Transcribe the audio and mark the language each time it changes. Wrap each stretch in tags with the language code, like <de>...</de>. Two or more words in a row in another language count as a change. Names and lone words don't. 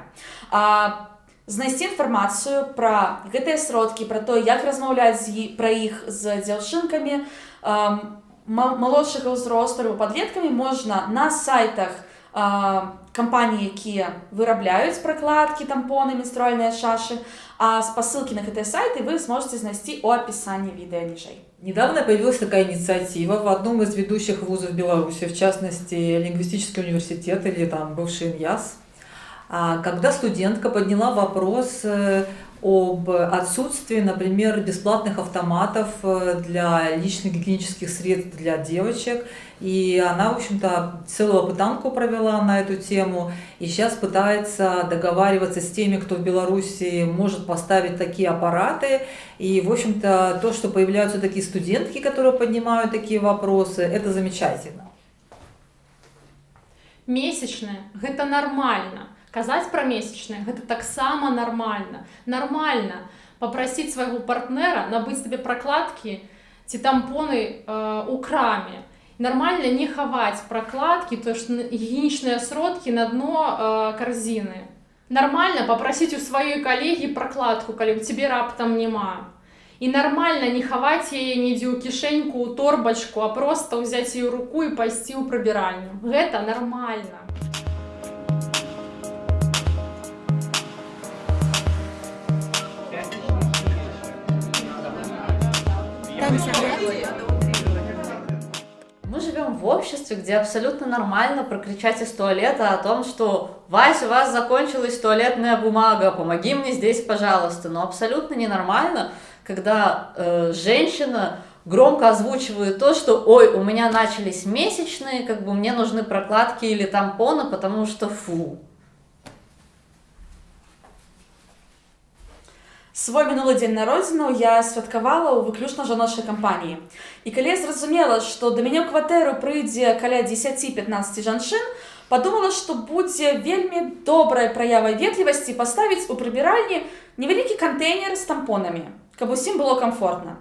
<be>Знайсці інфармацыю пра гэтыя сродкі, пра то, як размаўляць пра іх з дзяўчынкамі малодшага ўзросту або падлеткамі можна на сайтах кампаніі, якія вырабляюць пракладкі, тампоны, менструальныя шашы, а спасылкі на гэтыя сайты вы сможете знайсці ў апісанні відэа ніжэй.</be> <ru>Недавно появилась такая инициатива в одном из ведущих вузов Беларуси, в частности, Лингвистический университет или там бывший ИНЯС, когда студентка подняла вопрос об отсутствии, например, бесплатных автоматов для личных гигиенических средств для девочек. И она, в общем-то, целую опытанку провела на эту тему. И сейчас пытается договариваться с теми, кто в Беларуси может поставить такие аппараты. И, в общем-то, то, что появляются такие студентки, которые поднимают такие вопросы, это замечательно. Месячные – это нормально.</ru> <be>Казаць пра месячнае гэта таксама нармальна. Нармальна папрасіць свайго партнера набыць табе пракладкі ці тампоны у краме. Нармальна не хаваць пракладкі, то ж гігіенічныя сродкі на дно карзіны. Нармальна папрасіць у сваёй калегі пракладку, калі ў цябе раптам няма. І нармальна не хаваць яе нідзе ў кішэньку, у торбачку, а проста ўзяць яе ў руку і пайсці ў прыбіральню. Гэта нармальна.</be> <ru>Мы живем в обществе, где абсолютно нормально прокричать из туалета о том, что «Вась, у вас закончилась туалетная бумага, помоги мне здесь, пожалуйста». Но абсолютно ненормально, когда женщина громко озвучивает то, что «Ой, у меня начались месячные, как бы мне нужны прокладки или тампоны, потому что фу».</ru> <be>Свой мінулы дзень народзінаў я святкавала ў выключна жаночай кампаніі. І калі я зразумела, што да мяне ў кватэру прыйдзе каля 10-15 жанчын, падумала, што будзе вельмі добрая праява ветлівасці паставіць у прыбіральні невялікі кантэйнер з тампонамі, каб усім было камфортна.</be>